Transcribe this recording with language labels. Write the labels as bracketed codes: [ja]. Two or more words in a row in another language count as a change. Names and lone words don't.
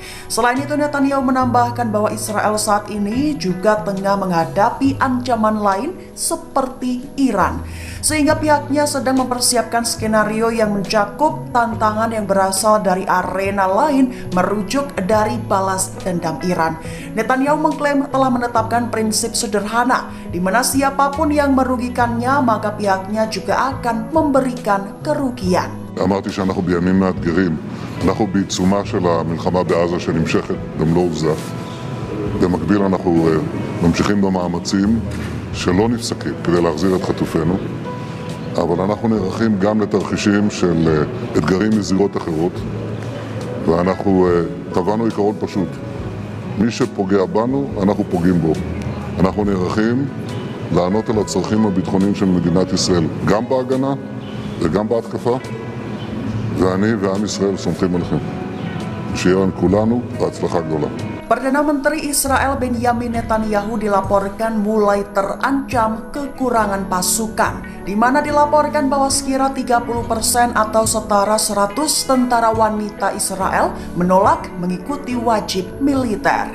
[id] Selain itu, Netanyahu menambahkan bahwa Israel saat ini juga tengah menghadapi ancaman lain seperti Iran, sehingga pihaknya sedang mempersiapkan skenario yang mencakup tantangan yang berasal dari arena lain merujuk dari balas dendam Iran. Netanyahu mengklaim telah menetapkan prinsip sederhana di mana siapapun yang merugikannya maka pihaknya juga akan memberikan kerugian. [he] אמרתי שאנחנו בימים מאתגרים, אנחנו בעיצומה של המלחמה בעזה שנמשכת במלוא עוזה. במקביל אנחנו ממשיכים במאמצים שלא נפסקים כדי להחזיר את חטופינו, אבל אנחנו נערכים גם לתרחישים של אתגרים מזירות אחרות, ואנחנו קבענו עיקרון פשוט: מי שפוגע בנו, אנחנו פוגעים בו. אנחנו נערכים לענות על הצרכים הביטחוניים של מדינת ישראל, גם בהגנה וגם בהתקפה, ואני ועם ישראל סומכים עליכם. שיהיה לכולנו בהצלחה גדולה. [id] Perdana Menteri Israel Benjamin Netanyahu dilaporkan mulai terancam kekurangan pasukan, di mana dilaporkan bahwa sekira 30% atau setara 100 tentara wanita Israel menolak mengikuti wajib militer.